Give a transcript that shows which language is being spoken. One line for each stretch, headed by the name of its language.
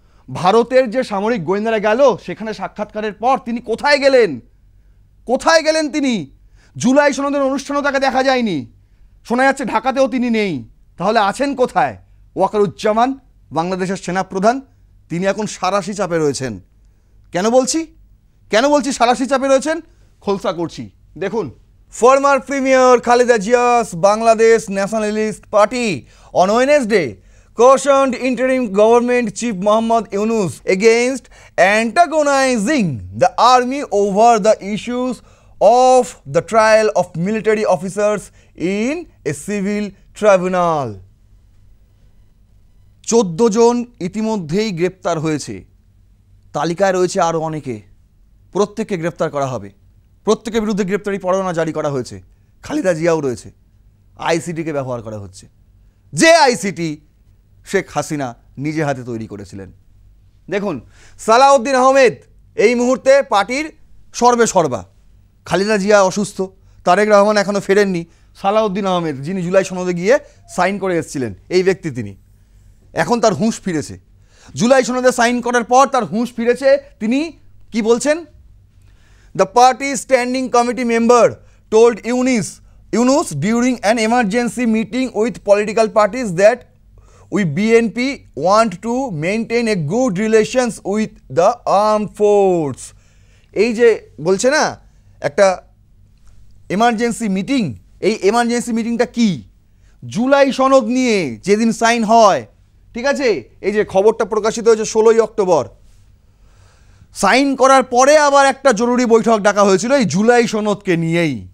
Bangla: ভারতের যে সামরিক গোয়েন্দারা গেল সেখানে সাক্ষাৎকারের পর তিনি কোথায় গেলেন? কোথায় গেলেন তিনি? জুলাই সনদের অনুষ্ঠানও তাকে দেখা যায়নি, শোনা যাচ্ছে ঢাকাতেও তিনি নেই। তাহলে আছেন কোথায় ওয়াকারুজ্জামান, বাংলাদেশের সেনাপ্রধান? তিনি এখন সাঁড়াশি চাপে রয়েছেন। কেন বলছি সাঁড়াশি চাপে রয়েছেন? খোলসা করছি।
English: দেখুন, former premier Khaleda Zia's Bangladesh Nationalist Party on Wednesday cautioned interim government chief Mohammad Yunus against antagonizing the army over the issues of the trial of military officers in a civil tribunal.
Bangla: 14 জন ইতিমধ্যেই গ্রেপ্তার হয়েছে, তালিকায় রয়েছে আরও অনেকে। প্রত্যেককে গ্রেপ্তার করা হবে, প্রত্যেকের বিরুদ্ধে গ্রেপ্তারি পরোয়ানা জারি করা হয়েছে। খালেদা জিয়াও রয়েছে। আইসিটিকে ব্যবহার করা হচ্ছে, যে আইসিটি শেখ হাসিনা নিজে হাতে তৈরি করেছিলেন। দেখুন, সালাউদ্দিন আহমেদ এই মুহূর্তে পার্টির সর্বেসর্বা। খালেদা জিয়া অসুস্থ, তারেক রহমান এখনও ফেরেননি। সালাউদ্দিন আহমেদ, যিনি জুলাই সনদে গিয়ে সাইন করে এসেছিলেন, এই ব্যক্তি তিনি এখন তার হুঁশ ফিরেছে। জুলাই সনদে সাইন করার পর তার হুঁশ ফিরেছে। তিনি কি বলছেন?
English: The party standing committee member told Yunus during an emergency meeting with political parties that we BNP want to maintain a good relations with the armed force.
Bangla: এই যে বলছে না একটা এমার্জেন্সি মিটিং, এই এমার্জেন্সি মিটিংটা কি? জুলাই সনদ নিয়ে যেদিন সাইন হয়, ঠিক আছে, এই যে খবরটা প্রকাশিত হয়েছে 16ই অক্টোবর, সাইন করার পরে আবার একটা জরুরি বৈঠক ডাকা হয়েছিল এই জুলাই সনদকে নিয়েই।